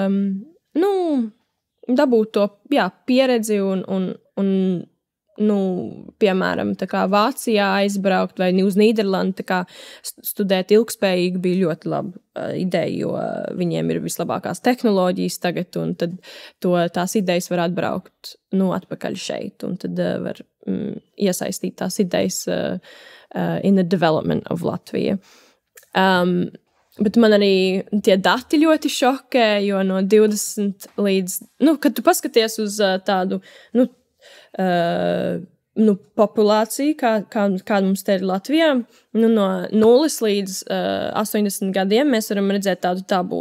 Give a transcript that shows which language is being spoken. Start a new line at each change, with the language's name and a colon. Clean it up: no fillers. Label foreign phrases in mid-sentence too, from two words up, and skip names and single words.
Latvian: dabūt to, pieredzi un piemēram, tā kā Vācijā aizbraukt vai uz Nīderlandi, tā kā studēt ilgspējīgi bija ļoti laba ideja, jo viņiem ir vislabākās tehnoloģijas tagad, un tad tās idejas var atbraukt, atpakaļ šeit, un tad var iesaistīt tās idejas
English: in the development of
Latvian: Latvija. Bet man arī tie dati ļoti šokē, jo no 20 līdz, kad tu paskaties uz tādu, populāciju, kāda mums te ir Latvijā, no 0 līdz 80 gadiem mēs varam redzēt tādu tabulu.